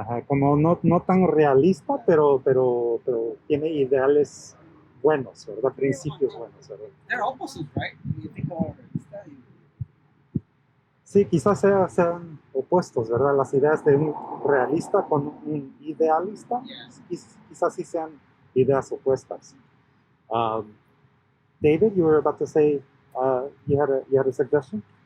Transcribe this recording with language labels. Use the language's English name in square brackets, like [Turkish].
[Spanish] Ajá, como no tan realista, pero tiene ideales buenos, ¿verdad? Principios buenos, ¿verdad? [English] They're opposites, right? When you think about realista, [Spanish] Sí, quizás sean opuestos, ¿verdad? Las ideas de un realista con un idealista, quizás sí sean ideas opuestas. [English] David, you were about to say you had a suggestion?